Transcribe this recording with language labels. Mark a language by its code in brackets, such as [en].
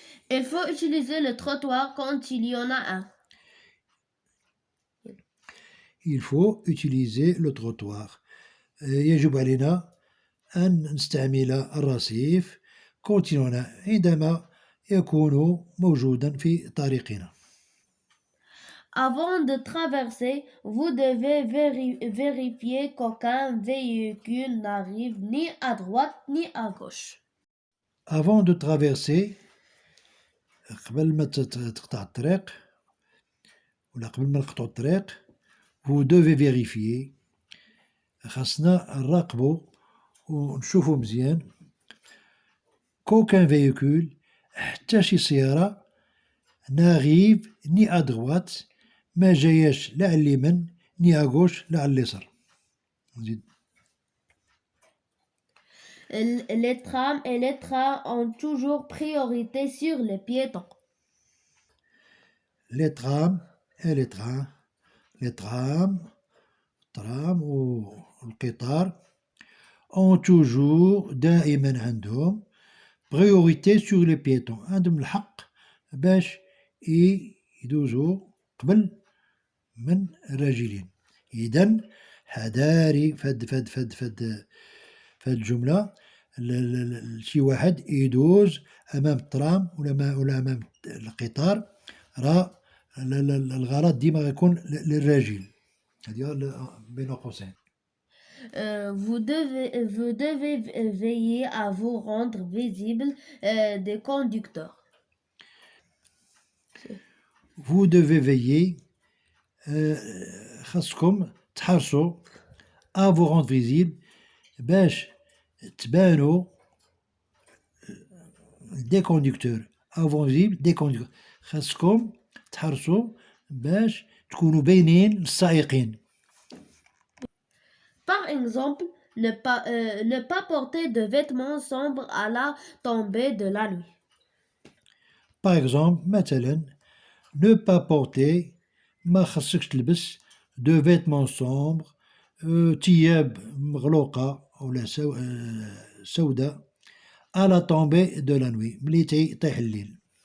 [fr] Il faut utiliser le trottoir quand il y en a un. Il faut utiliser le trottoir. [ar] يجب علينا أن نستعمل الرصيف [fr] quand il y en a [ar] عندما يكون موجودا في طريقنا. [fr] Avant de traverser, vous devez vérifier qu'aucun véhicule n'arrive ni à droite ni à gauche. Avant de traverser [ar] قبل ما تقطع الطريق ولا قبل ما نقطعوا الطريق [fr] vous devez vérifier [ar] خاصنا نراقبوا ونشوفوا مزيان [fr] qu'aucun véhicule [ar] حتى شي سيارة [fr] n'arrive ni à droite [ar] ما جاياش لا على اليمين [fr] ni à gauche [ar] لا على اليسار. نزيد. [fr] Les trams et les trains ont toujours priorité sur les piétons. Les trams et les trains [ar] الترام والقطار [fr] ont toujours [ar] دائما عندهم [fr] priorité sur les piétons [ar] عندهم الحق باش يدوزوا قبل من الراجلين. إذن حذاري فد الجملة شي واحد يدوز أمام الترام ولا أمام القطار، راه الغلط ديما غيكون للراجل. هذه بين قوسين. [fr] Vous devez veiller à vous rendre visible des conducteurs. Vous devez veiller [ar] خاصكم تحرصوا [fr] à vous rendre visible [ar] باش تبانوا [fr] des conducteurs. à vous rendre visible des conducteurs. [ar] خاصكم تحرصوا باش تكونوا باينين للسائقين. [fr] Par exemple, ne pas porter de vêtements sombres à la tombée de la nuit. Par exemple, [ar] مثلا [fr] ne pas porter [ar] ما خصكش تلبس [fr] de vêtements sombres [ar] ثياب مغلوقة ولا سوداء [fr] à la tombée de la nuit [ar] ملي تيطيح الليل.